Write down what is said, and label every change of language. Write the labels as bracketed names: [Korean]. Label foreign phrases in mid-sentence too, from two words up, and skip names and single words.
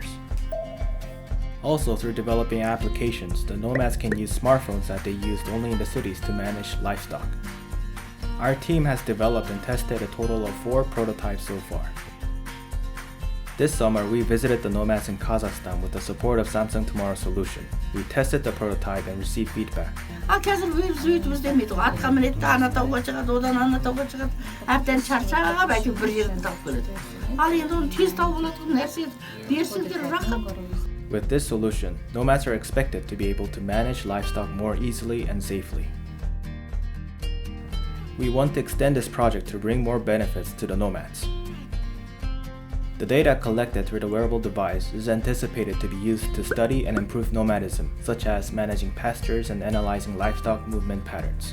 [English] Also, through developing applications, the nomads can use smartphones that they used only in the cities to manage livestock. Our team has developed and tested a total of 4 prototypes so far. This summer, we visited the nomads in Kazakhstan with the support of Samsung Tomorrow Solution. We tested the prototype and received feedback. [Kazakh] қазір өйтіп істемейді ғой. Атқа мінеді, ана тауға шығады, одан ана тауға шығады. Әбден шаршап, әйтеуір бір жерін тауып келеді. Ал енді оны тез тауып алатын нәрсе берсеңдер рахат. [English] With this solution, nomads are expected to be able to manage livestock more easily and safely. We want to extend this project to bring more benefits to the nomads. The data collected through the wearable device is anticipated to be used to study and improve nomadism, such as managing pastures and analyzing livestock movement patterns.